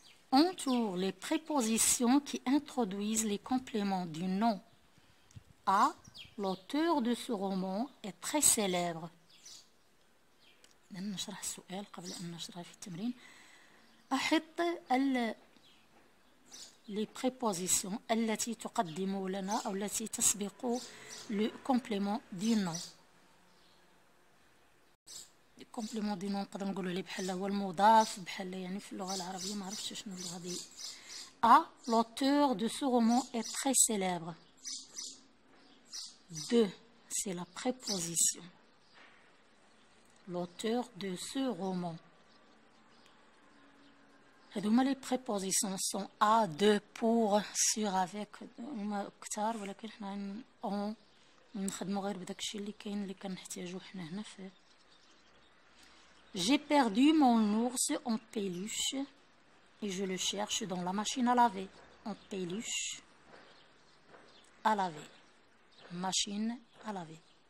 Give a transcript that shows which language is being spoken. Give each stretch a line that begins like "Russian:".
French: Entoure les prépositions qui introduisent les compléments du nom. A. L'auteur de ce roman est très célèbre.
Arabic: نشرح السؤال قبل أن نشرح في التمرين. أحط
French: les prépositions
Arabic: التي تقدم لنا أو التي تسبق
French: le complément du nom.
Arabic: الكومبليمون دي نون نقدر نقولوا ليه بحال هو المضاف بحال يعني في اللغه العربيه ما عرفتش شنو اللغه دي.
French: A. L'auteur de ce roman est très célèbre. 2. c'est la préposition. L'auteur de ce roman. Les prépositions sont à, de, pour, sur, avec.
Arabic: كتار ولكن حنا on نخدمو غير بداك الشيء اللي كاين اللي كنحتاجو حنا هنا في.
French: J'ai perdu mon ours en peluche et je le cherche dans la machine à laver. En peluche à laver. Machine à laver.